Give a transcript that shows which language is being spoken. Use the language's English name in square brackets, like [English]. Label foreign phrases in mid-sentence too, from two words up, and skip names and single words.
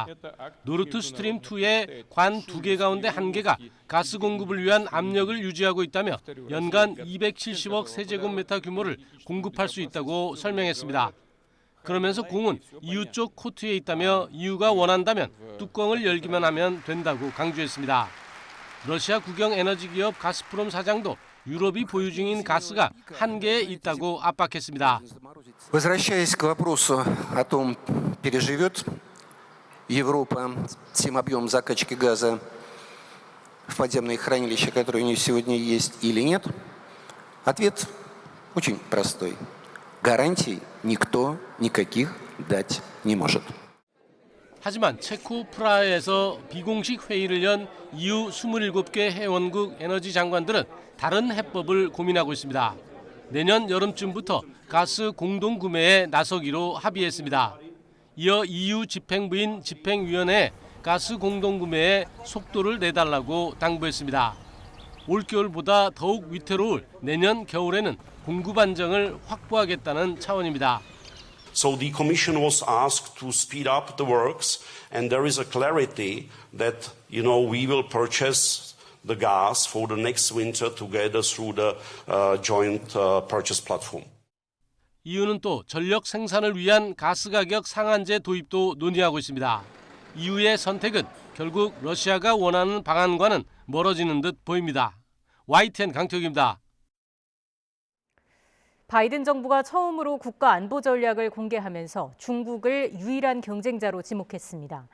[Korean] 노르드스트림 2의 관 2개 가운데 1개가 가스 공급을 위한 압력을 유지하고 있다며 연간 270억 세제곱미터 규모를 공급할 수 있다고 설명했습니다. 그러면서 공은 EU 쪽 코트에 있다며 EU가 원한다면 뚜껑을 열기만 하면 된다고 강조했습니다. 러시아 국영 에너지 기업 가스프롬 사장도 유럽이 보유 중인 가스가 한계에 있다고 압박했습니다. [Russian] Возвращаясь к вопросу о том, переживет Европа тем объем закачки газа в подземные хранилища, которые у нее сегодня есть, или нет, ответ очень простой. Гарантий никто никаких дать не может. [Korean] 하지만 체코 프라하에서 비공식 회의를 연 EU 27개 회원국 에너지 장관들은 다른 해법을 고민하고 있습니다. 내년 여름쯤부터 가스 공동 구매에 나서기로 합의했습니다. 이어 EU 집행부인 집행위원회에 가스 공동 구매에 속도를 내달라고 당부했습니다. 올겨울보다 더욱 위태로울 내년 겨울에는 공급 안정을 확보하겠다는 차원입니다. [English] So the Commission was asked to speed up the works, and there is a clarity that, we will purchase the gas for the next winter together through the joint purchase platform. [Korean] EU는 또 전력 생산을 위한 가스 가격 상한제 도입도 논의하고 있습니다. EU의 선택은 결국 러시아가 원하는 방안과는 멀어지는 듯 보입니다. YTN 강태욱입니다. 바이든 정부가 처음으로 국가 안보 전략을 공개하면서 중국을 유일한 경쟁자로 지목했습니다.